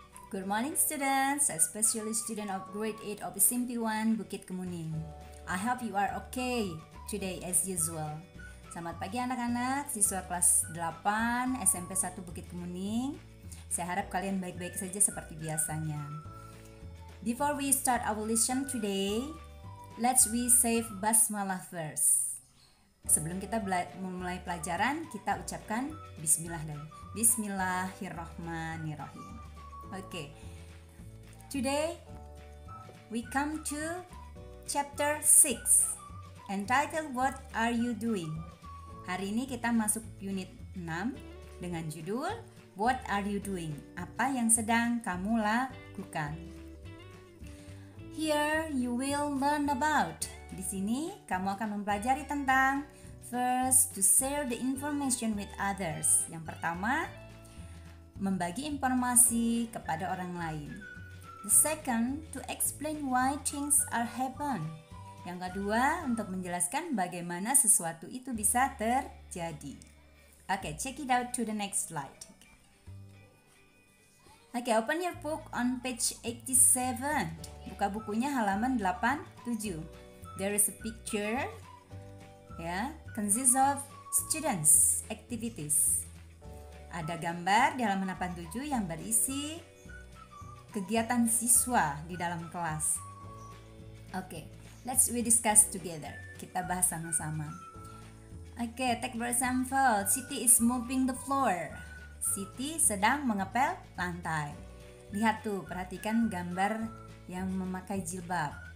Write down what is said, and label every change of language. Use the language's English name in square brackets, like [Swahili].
[English] Good morning students, especially student of grade 8 of SMP 1 Bukit Kemuning. I hope you are okay today as usual. [Indonesian] Selamat pagi anak-anak, siswa kelas 8 SMP 1 Bukit Kemuning. Saya harap kalian baik-baik saja seperti biasanya. [English] Before we start our lesson today, let's we say basmalah first. [Indonesian] Sebelum kita memulai pelajaran, kita ucapkan bismillah dulu. [Arabic] Bismillahirrahmanirrahim. [English] Okay. Today we come to chapter 6 entitled What Are You Doing? [Indonesian] Hari ini kita masuk unit 6 dengan judul What Are You Doing? Apa yang sedang kamu lakukan? [English] Here you will learn about. [Indonesian] Di sini kamu akan mempelajari tentang [English] first, to share the information with others. [Indonesian] Yang pertama, membagi informasi kepada orang lain. [English] The second, to explain why things are happen. [Indonesian] Yang kedua, untuk menjelaskan bagaimana sesuatu itu bisa terjadi. [English] Okay, check it out to the next slide. Okay, open your book on page 87. [Indonesian] Buka bukunya halaman 87. [English] There is a picture, consists of students activities. [Indonesian] Ada gambar di halaman 87 yang berisi kegiatan siswa di dalam kelas. [English] Okay, let's we discuss together. [Indonesian] Kita bahas sama-sama. [English] Okay, take for example, Siti is mopping the floor. [Indonesian] Siti sedang mengepel lantai. Lihat tuh, perhatikan gambar yang memakai jilbab.